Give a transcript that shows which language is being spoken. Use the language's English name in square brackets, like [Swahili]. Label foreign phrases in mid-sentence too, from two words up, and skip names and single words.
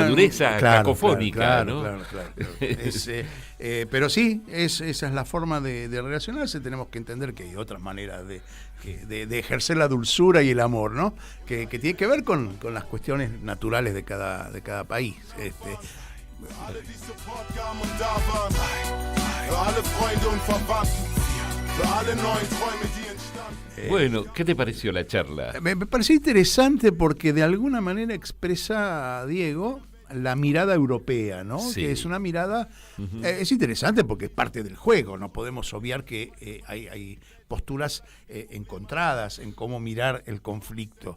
[Spanish] dureza cacofónica, ¿no? Claro. Pero sí, esa es la forma de relacionarse. Tenemos que entender que hay otras maneras de ejercer la dulzura y el amor, ¿no? Que tiene que ver con las cuestiones naturales de cada país. [German] Alle, die Support gaben und da waren. Für alle Freunde und Verwandten. Für alle neuen Träume, die entstanden. [Spanish] Bueno, ¿qué te pareció la charla? Me pareció interesante porque de alguna manera expresa, Diego, la mirada europea, ¿no? Sí. Que es una mirada, es interesante porque es parte del juego, no podemos obviar que hay posturas encontradas en cómo mirar el conflicto.